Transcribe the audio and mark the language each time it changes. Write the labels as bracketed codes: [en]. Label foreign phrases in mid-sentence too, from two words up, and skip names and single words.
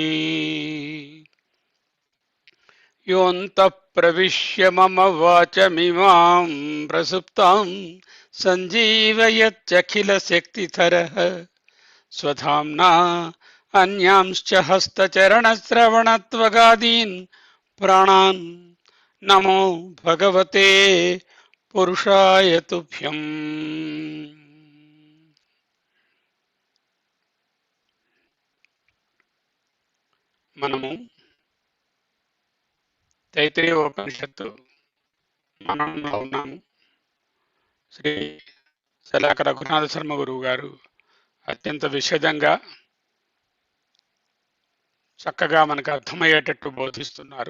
[sa] योऽन्तः प्रविश्य मम वाचमिमां प्रसुप्तां सञ्जीवयत्यखिलशक्तिधरः स्वधाम्ना अन्यांश्च हस्तचरणश्रवणत्वगादीन् प्राणान् नमो भगवते पुरुषाय तुभ्यम्। [te] మనము తైత్తరీయ ఉపనిషత్తు మననంలో ఉన్నాము. శ్రీ శలాక రఘునాథ శర్మ గురువు గారు అత్యంత విశదంగా చక్కగా మనకు అర్థమయ్యేటట్టు బోధిస్తున్నారు.